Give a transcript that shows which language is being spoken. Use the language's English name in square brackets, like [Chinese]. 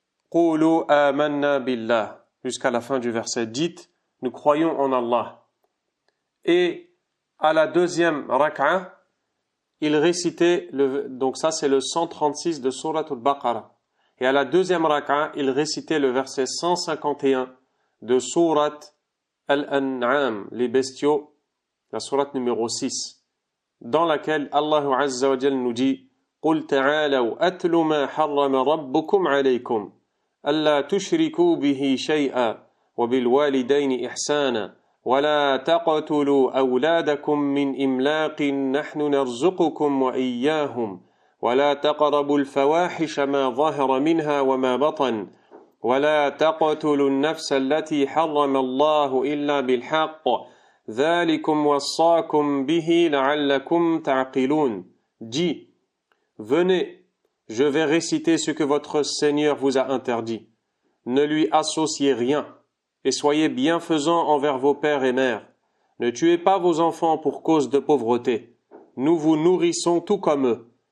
[Arabic] Qulu amanna billah, [French] jusqu'à la fin du verset. Dites, nous croyons en Allah. Et à la deuxième rak'a, il récitait, donc ça c'est le 136 de Suratul Baqarah. Et à la deuxième rak'a, il récitait le verset 151 de Surat Al-An'am, les bestiaux, la sourate numéro 6, dans laquelle Allah Azza wa Jal nous dit [Arabic] قُلْ تَعَالَوْا أَتْلُ مَا حَرَّمَ رَبُّكُمْ عَلَيْكُمْ أَلَّا تُشْرِكُوا بِهِ شَيْئًا وَبِالْوَالِدَيْنِ إِحْسَانًا وَلَا تَقْتُلُوا أَوْلَادَكُمْ مِنْ إِمْلَاقٍ نَحْنُ نَرْزُقُكُمْ وَإِيَّاهُمْ وَلَا تَقْرَبُوا الْفَوَاحِشَ مَا ظَهَرَ مِنْهَا وَمَا بَطَنَ وَلَا تَقْتُلُوا النَّفْسَ الَّتِي حَرَّمَ اللَّهُ إِلَّا بِالْحَقِّ ذَلِكُمْ وَصَّاكُمْ بِهِ لَعَلَّكُمْ تَعْقِلُونَ. [French] Dis, venez, je vais réciter ce que votre Seigneur vous a interdit. Ne lui associez rien, et soyez bienfaisants envers vos pères et mères. Ne tuez pas vos enfants pour cause de pauvreté. Nous vous nourrissons tout comme eux.